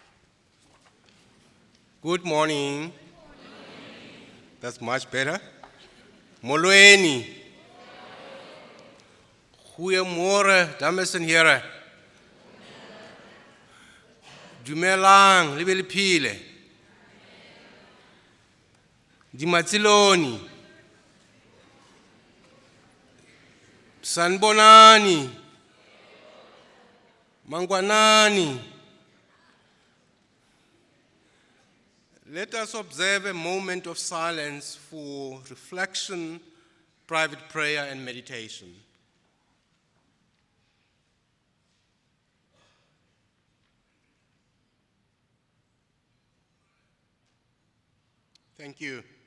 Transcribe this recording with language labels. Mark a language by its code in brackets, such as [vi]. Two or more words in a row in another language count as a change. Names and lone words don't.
[en] Good morning. That's much better. [xh] Molweni. [af] Goeiemôre, dames en heren. [st] Dumelang, le be le phele. Dimatsiloni. [zu] Sanbonani. [sn] Mangwanani. [en] Let us observe a moment of silence for reflection, private prayer, and meditation. Thank you.